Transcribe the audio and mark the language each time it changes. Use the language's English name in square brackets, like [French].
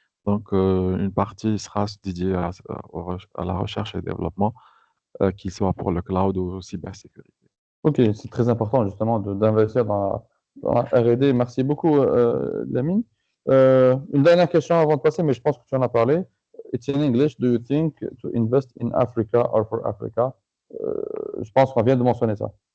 [French] Donc, une partie sera dédiée à la recherche et développement, qu'il soit pour le cloud ou cybersécurité. Ok, c'est très important justement d'investir dans la R&D. Merci beaucoup, Lamine. Une dernière question avant de passer, mais je pense que tu en as parlé. [English] It's in English. Do you think to invest in Africa or for Africa? [French] Je pense qu'on vient de mentionner ça.